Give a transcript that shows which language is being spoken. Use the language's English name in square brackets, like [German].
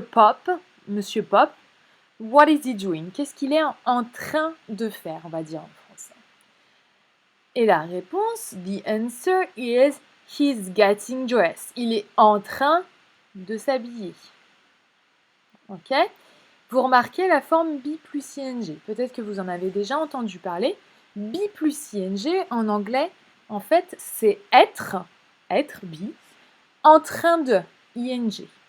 [English] Pop, Monsieur Pop, what is he doing? [French] Qu'est-ce qu'il est en train de faire, on va dire en français. Et la réponse, [English] the answer is he's getting dressed. [French] Il est en train de s'habiller. Ok? Vous remarquez la forme be plus ing. Peut-être que vous en avez déjà entendu parler. Be plus ing en anglais, en fait, c'est être be, en train de, ing.